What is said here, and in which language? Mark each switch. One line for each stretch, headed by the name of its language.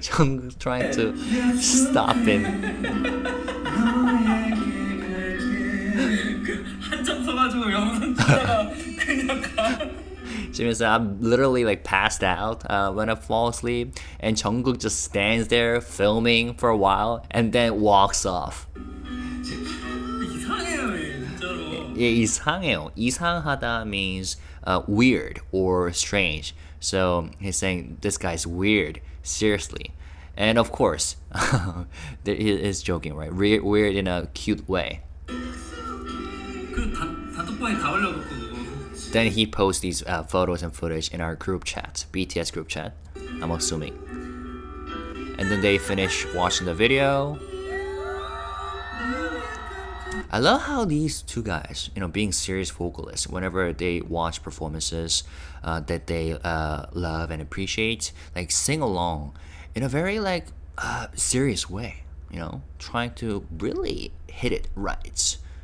English: Jungkook trying to stop him.
Korean: 한참 서가지고 영상 찍다가 그냥 가.
English: Jimin said, I'm literally like passed out when I fall asleep, and Jungkook just stands there filming for a while and then walks off.
Korean: 이상해요, 얘, 진짜로. Yeah, 이상해요.
English: 이상하다 means weird or strange. So he's saying this guy's weird, seriously. And of course, he is joking, right? Weird in a cute way.
Korean: 그 단톡방에 다 올려놓고 그거.
English: Then he posts these photos and footage in our group chat, BTS group chat, I'm assuming. And then they finish watching the video. I love how these two guys, being serious vocalists, whenever they watch performances that they love and appreciate, like sing along in a very serious way, trying to really hit it right.